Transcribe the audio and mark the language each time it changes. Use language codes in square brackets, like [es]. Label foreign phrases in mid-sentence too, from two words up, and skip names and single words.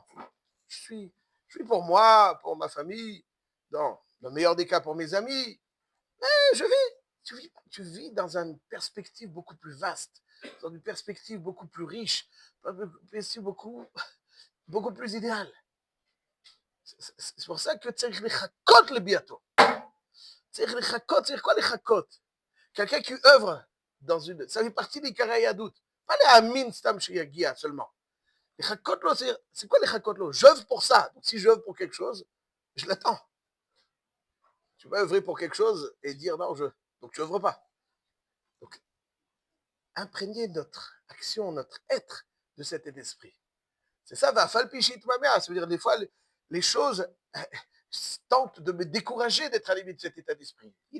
[fr] Je suis pour moi, pour ma famille, dans le meilleur des cas pour mes amis. Mais tu vis dans une perspective beaucoup plus vaste, dans une perspective beaucoup plus riche, une perspective beaucoup plus idéale. C'est pour ça que [he] צריך לחכות לביאתו. צריך לחכות, [fr] c'est quoi לחכות? Quelqu'un qui œuvre dans une... Ça fait partie des carrés à doute. Pas les [he] אמין סתם שיגיע [fr] seulement. [he] לחכות לו, [fr] c'est quoi [he] לחכות לו? [fr] J'œuvre pour ça. Donc si j'œuvre pour quelque chose, je l'attends. Tu vas œuvrer pour quelque chose et dire non, donc tu œuvres pas. Donc, imprégner notre action, notre être de cet état d'esprit. C'est ça, va falpichit ma mère. Ça veut dire, des fois, les choses tentent de me décourager d'être animé de cet état d'esprit.